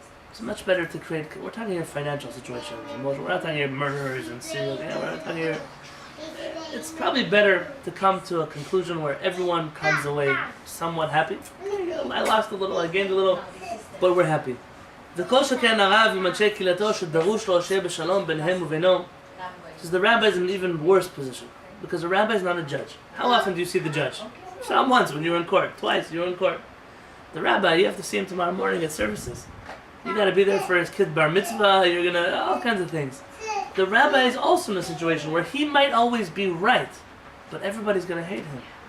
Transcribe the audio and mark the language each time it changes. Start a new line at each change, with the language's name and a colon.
English: It's much better to create. We're talking here financial situations. We're not talking here murderers and serial. We're not talking here. It's probably better to come to a conclusion where everyone comes away somewhat happy. I lost a little, I gained a little, but we're happy.
Hebrew: וכל שכן הרב עם אנשי קהילתו שדרוש לו שיהיה בשלום ביניהם ובינו.
English: Because the rabbi is in an even worse position. Because the rabbi is not a judge. How often do you see the judge? You saw him once when you were in court. Twice you were in court. The rabbi, you have to see him tomorrow morning at services. You got to be there for his kid bar mitzvah. You're gonna all kinds of things. The rabbi is also in a situation where he might always be right, but everybody's gonna hate him.